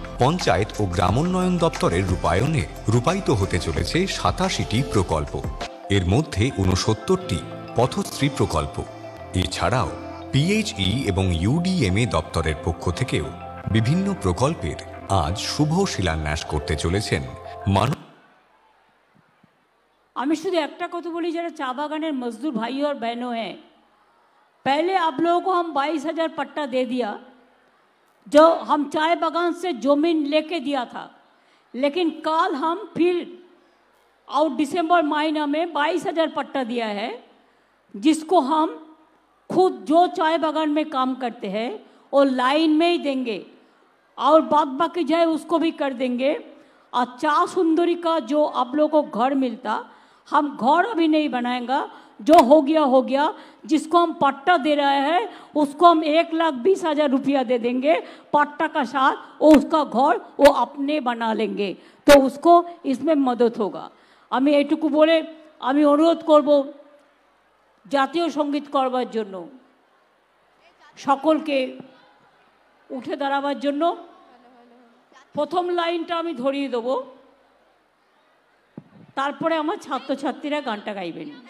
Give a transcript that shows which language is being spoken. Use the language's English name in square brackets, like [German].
[Bangla] পঞ্চায়েত ও গ্রামোন্নয়ন দপ্তরের রূপায়ণে রূপায়িত হতে চলেছে 87টি প্রকল্প, এর মধ্যে 69টি পথশ্রী প্রকল্প। এছাড়াও পিএইচই এবং ইউডিএমএ দপ্তরের পক্ষ থেকেও বিভিন্ন প্রকল্পের আজ শুভ শিলান্যাস করতে চলেছেন। আমি শুধু একটা কথা বলি, যারা চা বাগানের [Hindi] मजदूर भाई और बहनों हैं, पहले आप लोगों को हम 22,000 पट्टा दे दिया, जो हम चाय बागान से जमीन लेके दिया था, लेकिन कल हम फिर और दिसंबर महीना में 22,000 पट्टा दिया है, जिसको हम खुद जो चाय बागान में काम करते हैं वो लाइन में ही देंगे और बाकी जाए उसको भी कर देंगे। और चा सुंदरी का जो आप लोगों को घर मिलता, हम घर अभी नहीं बनाएंगे, जो हो गया। जिसको हम पट्टा दे रहे हैं उसको हम 1,20,000 रुपया दे देंगे पट्टा का साथ, और उसका घर वो अपने बना लेंगे, तो उसको इसमें मदद होगा। [Bangla] আমি এইটুকু বলে আমি অনুরোধ করব জাতীয় সঙ্গীত করবার জন্য সকলকে উঠে দাঁড়াবার জন্য। প্রথম লাইনটা আমি ধরিয়ে দেব, তারপরে আমার ছাত্রছাত্রীরা গানটা গাইবেন।